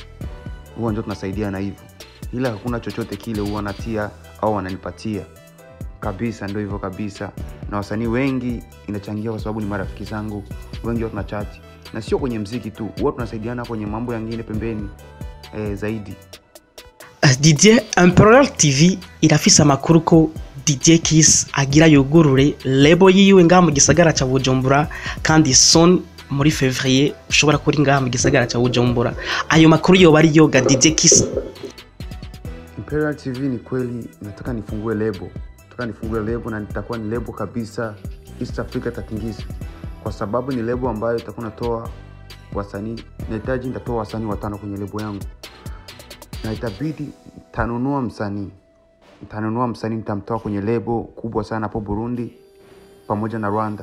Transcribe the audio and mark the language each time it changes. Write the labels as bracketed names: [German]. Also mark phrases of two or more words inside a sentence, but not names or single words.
[Swahili] Huwa ndio tunasaidiana hivyo, ila hakuna chochote kile huwa natia au wananipatia. Kabisa ndio hivyo kabisa. Na wasanii wengi inachangia kwa sababu ni marafiki zangu, wengi wao tunachat, na sio kwenye muziki tu, huwa tunasaidiana kwenye mambo mengine pembeni zaidi. [Rundi] DJ Imperial TV irafisa amakuru ko DJ Kiss agira yugurure label yiwe nga mu gisagara cha Bujumbura, kandi son muri Fevrier ushobora kuri nga mu gisagara cha Bujumbura. Ayo makuru yo bari yoga DJ Kiss. [Swahili] Imperial TV ni kweli nataka nifungue label. Na nitakuwa ni label kabisa East Africa tatingiza, kwa sababu ni label ambayo itakuwa natoa wasanii, nahitaji nitatoa wasanii 5 kwenye label yangu, na itabidi tanunua msanii nitamtoa kwenye label kubwa sana hapo Burundi pamoja na Rwanda.